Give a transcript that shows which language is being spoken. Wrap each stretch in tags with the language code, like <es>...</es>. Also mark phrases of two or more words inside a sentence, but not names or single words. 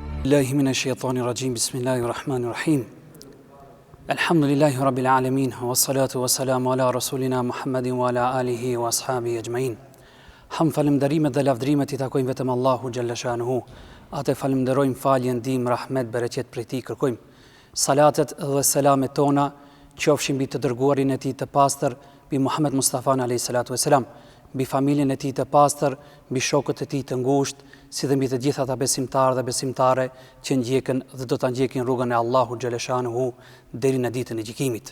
<ar>بالله من الشيطان الرجيم بسم الله الرحمن الرحيم الحمد لله رب العالمين والصلاة والسلام على رسولنا محمد وعلى آله وأصحابه أجمعين.</ar> <sq>Falënderimet dhe lavdrimet i takojnë vetëm Allahu</sq> <ar>جل شأنه.</ar> <sq>Atë falenderojmë, faljen, ndihmë, rahmet, bereqet prej tij kërkojmë. Salatet dhe selamet tona qofshin mbi të dërguarin e tij të pastër, mbi Muhammed Mustafa</sq> <ar>عليه الصلاة والسلام,</ar> <sq>mbi familjen e tij të pastër, mbi shokët e tij të ngushtë, si dhe mbi të gjithë ata besimtarë dhe besimtare që ndjekën dhe do ta ndjekin rrugën e Allahu</sq> <ar>جل شأنه</ar> <sq>deri në ditën e gjykimit.</sq>